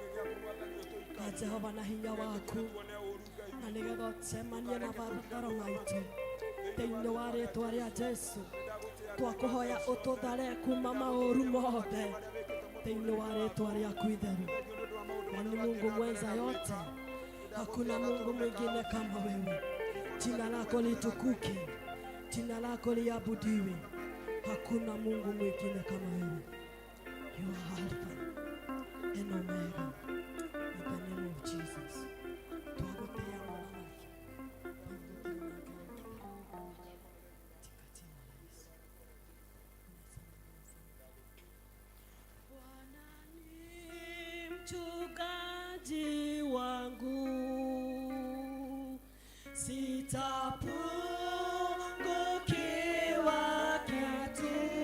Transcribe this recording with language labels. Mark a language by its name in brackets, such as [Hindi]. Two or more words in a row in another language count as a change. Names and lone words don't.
[Kikuyu] Ka Jehova na hinya waku, na nĩgetha ũcemanie na mabataro maitũ. Thĩinĩ wa rĩĩtwa rĩa Jesũ twakũhoya ũtũthare kuma maũru mothe. Thĩinĩ wa rĩĩtwa rĩaku itheru, [Swahili] na ni Mungu mwenza yote, hakuna Mungu mwingine kama wewe. Jina lako litukuke, jina lako liabudiwe. Hakuna Mungu mwingine kama wewe. [English] You are Alpha and Omega. In the name of Jesus. [Kikuyu] Twagotea Mwanamke. [Swahili] Bwana ni mchungaji wangu, sitapungukiwa kitu.